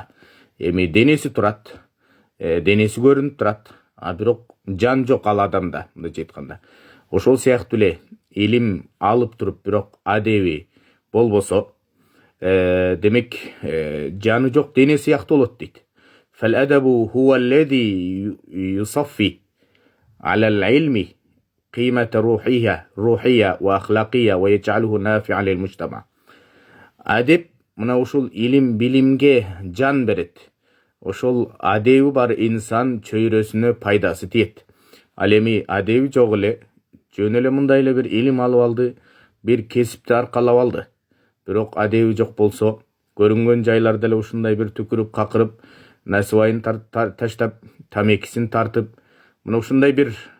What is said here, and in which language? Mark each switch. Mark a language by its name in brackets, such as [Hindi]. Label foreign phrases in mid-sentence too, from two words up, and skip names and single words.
[Kyrgyz] Денеси турат, денеси көрүнүп турат, бирок жан жок ал адамда, мындайча айтканда. Ошол сыяктуу эле илим алып туруп, бирок адеби болбосо, демек жаны жок дене сыяктуу болот дейт. [Arabic] فالأدب هو الذي يضفي على العلم قيمة روحية وأخلاقية ويجعله نافعا للمجتمع. [Kyrgyz] Адеп мына ушул илим билимге жан берет. Ошол адеби бар инсан чөйрөсүнө пайдасы тиет. Ал эми адеби жок эле, жөн эле мындай эле бир илим алып алды, бир кесипти аркалап алды, бирок адеби жок болсо, көрүнгөн жайларда эле ушундай бир түкүрүп какырып, насыбайын таштап, тамекисин тартып, мына ушундай бир